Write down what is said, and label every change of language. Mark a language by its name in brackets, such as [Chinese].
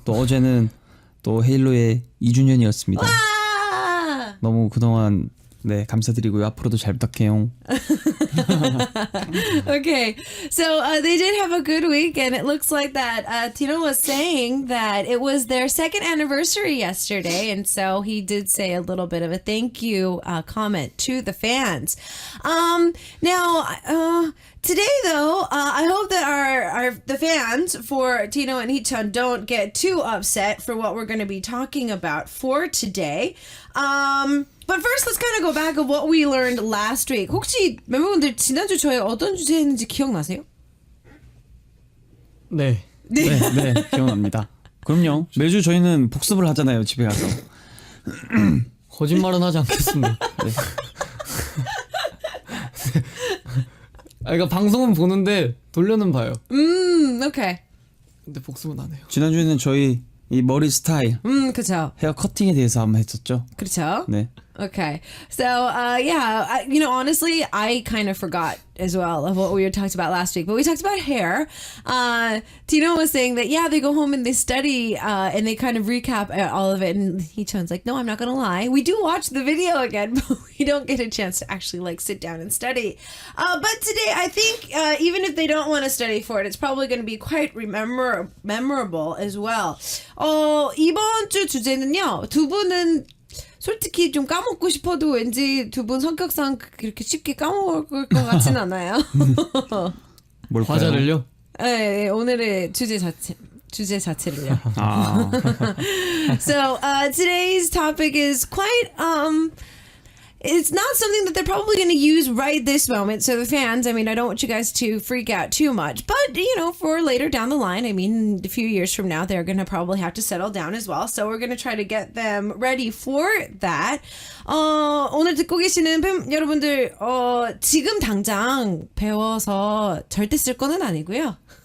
[Korean] 또 어제는 또 헤일로의 2주년이었습니다. 와! 너무 그동안 네, 감사드리고요. 앞으로도 잘 부탁해요. [English] Okay, so they did have a good week, and it looks like that Tino was saying that it was their second anniversary yesterday, and so he did say a little bit of a thank you comment to the fans. Now, today though, I hope that the fans for Tino and Hichun don't get too upset for what we're going to be talking about for today. But first, let's kind of go back of what we learned last week. [Korean] 혹시 멤버분들 지난주 저희 어떤 주제 했는지 기억나세요? 네. 네, 기억납니다. 그럼요. 매주 저희는 복습을 하잖아요, 집에 가서. 거짓말은 하지 않겠습니다. 네. 그러니까 방송은 보는데 돌려는 봐요. [English] Okay. [Korean] 근데 복습은 안 해요. 지난주에는 저희 이 머리 스타일, 그쵸. 헤어 커팅에 대해서 한번 했었죠. 그렇죠. 네. [English] Okay. So, yeah, honestly, I kind of forgot as well of what we talked about last week. But we talked about hair. Tino was saying that, yeah, they go home and they study and they kind of recap all of it. And Hichun's like, no, I'm not going to lie. We do watch the video again, but we don't get a chance to actually like sit down and study. But today, I think even if they don't want to study for it, it's probably going to be quite memorable as well. [Korean] 이번 주 주제는요, 두 분은 솔직히 좀 까먹고 싶어도 왠지 두 분 성격상 그렇게 쉽게 까먹을 것 같진 않아요. 뭘까요? 과자를요? 네, 오늘의 주제 자체를요. 아. [English] So today's topic is quite it's not something that they're probably going to use right this moment. So the fans, I mean, I don't want you guys to freak out too much. But, for later down the line, I mean, a few years from now, they're going to probably have to settle down as well. So we're going to try to get them ready for that. [Korean] 오늘 듣고 계시는 여러분들, 지금 당장 배워서 절대 쓸 거는 아니고요.